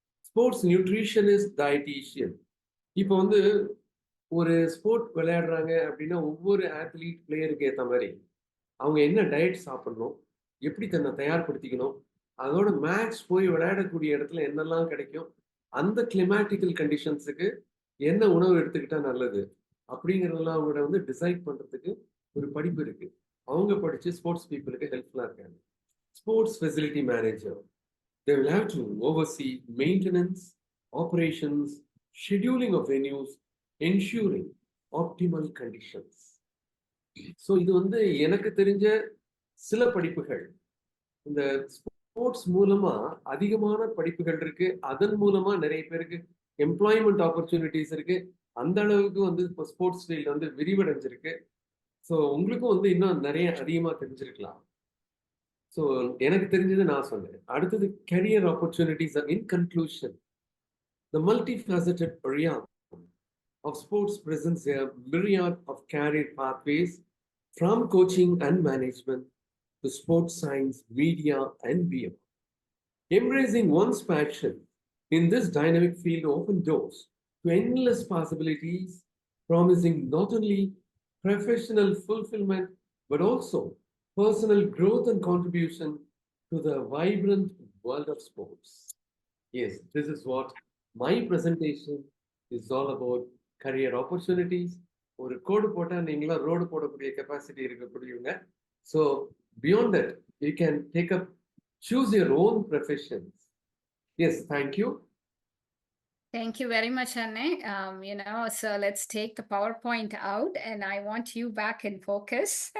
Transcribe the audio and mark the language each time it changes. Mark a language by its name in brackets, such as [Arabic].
[Tamil] Sports nutritionist, dietician. இப்போ வந்து ஒரு ஸ்போர்ட் விளையாடுறாங்க அப்படின்னா ஒவ்வொரு ஆத்லீட் பிளேயருக்கு ஏற்ற மாதிரி அவங்க என்ன டயட் சாப்பிடணும், எப்படி தன்னை தயார்படுத்திக்கணும், அதோட மேட்ச் போய் விளையாடக்கூடிய இடத்துல என்னெல்லாம் கிடைக்கும், அந்த கிளைமேட்டிக்கல் கண்டிஷன்ஸுக்கு என்ன உணவு எடுத்துக்கிட்டா நல்லது அப்படிங்கிறதெல்லாம் அவங்களோட வந்து டிசைட் பண்றதுக்கு ஒரு படிப்பு இருக்கு. அவங்க படிச்சு ஸ்போர்ட்ஸ் பீப்புளுக்கு ஹெல்ப்ஃபுல்லா இருக்காங்க. [English] Sports facility manager, they will have to oversee maintenance, operations, scheduling of venues, ensuring optimal conditions. [Tamil] So இது வந்து எனக்கு தெரிஞ்ச சில படிப்புகள். இந்த ஸ்போர்ட்ஸ் மூலமா அதிகமான படிப்புகள் இருக்கு. அதன் மூலமா நிறைய பேருக்கு எம்ப்ளாய்மெண்ட் ஆப்பர்ச்சுனிட்டிஸ் இருக்கு. அந்த அளவுக்கு வந்து இப்போ ஸ்போர்ட்ஸ் ஃபீல்டு வந்து விரிவடைஞ்சிருக்கு. ஸோ உங்களுக்கும் வந்து இன்னும் நிறைய அதிகமாக தெரிஞ்சிருக்கலாம். ஸோ எனக்கு தெரிஞ்சது நான் சொன்னேன். அடுத்தது career opportunities. [English] In conclusion, the multifaceted area of sports presents a myriad of career pathways from coaching and management to sports science, media, and beyond. Embracing one's passion in this dynamic field opens doors to endless possibilities, promising not only professional fulfillment but also personal growth and contribution to the vibrant world of sports. Yes, this is what my presentation is all about. Career opportunities. [Tamil] ஒரு கோடு போட்டா நீங்களா road போடக்கூடிய capacity இருக்கக்கூடியவங்க. [English] So beyond that you can take up, choose your own professions. Yes, thank you. Thank you very much, Anne. So let's take the PowerPoint out and I want you back in focus.